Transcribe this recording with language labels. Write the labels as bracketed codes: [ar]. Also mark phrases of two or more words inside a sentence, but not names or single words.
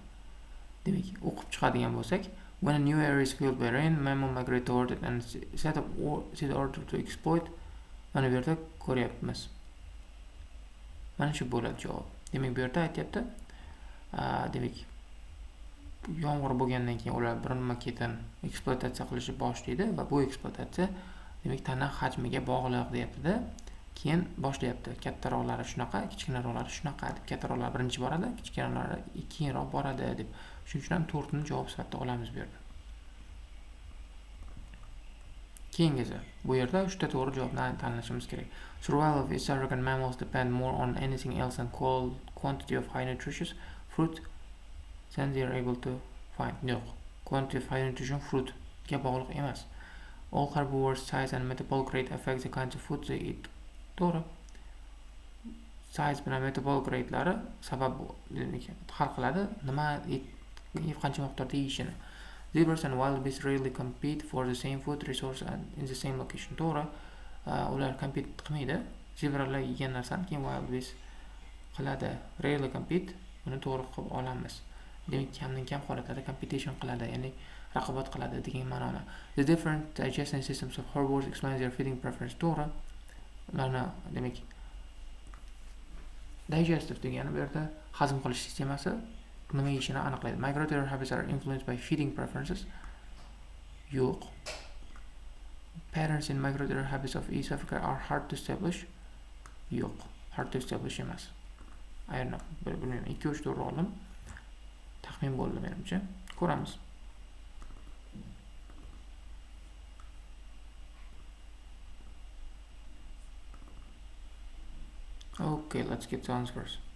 [uz] Demak, o'qib chiqadigan bo'lsak, [en] when a new area is filled by rain, mammal migrate toward it and set order to exploit. [uz] Mana bu yerda ko'ryapmiz. Mana shu bo'ladi javob. Demak, bu yerda aytyapti, demak, yomg'ir bo'lgandan keyin ular bir nima ketin eksploatatsiya qilishni boshlaydi va bu eksploatatsiya demak tana hajmiga bog'liq deyapti-da. Keyin boshlayapti. Kattaroqlari shunaqa, kichkinaroqlari shunaqa deb. Kattaroqlar birinchi boradi, kichkinaroqlar keyinroq boradi deb. Shuning uchun ham 4 ni javob sifatida olamiz bu yerda. Keyingisi, bu yerda 3 ta to'g'ri javobni tanlashimiz kerak. [en] Survival of East African mammals depend more on anything else than quantity of high nutritious fruit than they are able to find. [uz] Yo'q, [en] quantity of high nutrition fruit [uz] ga bog'liq emas. [en] All herbivores' size and metabolic rate affect the kinds of food they eat. [uz] To'g'ri. Size bilan [en] metabolic rate'lari [uz] sabab hal qiladi nima qancha miqdorda yeyishini. [en] Zebras and wild beasts rarely compete for the same food resource and in the same location. [uz] To'g'ri. Ular compete qilmaydi. Zebralar yegan narsani keyin [en] wild beast [uz] qiladi. [en] Rarely compete. [uz] Buni to'g'ri qilib olamiz. Demak, kamdan kam holatlarda competition qiladi, ya'ni raqobat qiladi degan ma'noni. [en] The different digestion systems of herbivores explains their feeding preference. [uz] To'g'ri. Ularni demak digestive degani bu yerda hazm qilish sistemasi nima yeyishini aniqlaydi. [en] Migratory habits are influenced by feeding preferences. [uz] Yo'q. [en] Patterns in migratory habits of East Africa are hard to establish. [uz] Yo'q. [en] Hard to establish [uz] emas. Aynan bilmayman. 2-3 to'g'ri oldim. Taxmin bo'ldi menimcha. Ko'ramiz. [en] Okay, let's get the answers.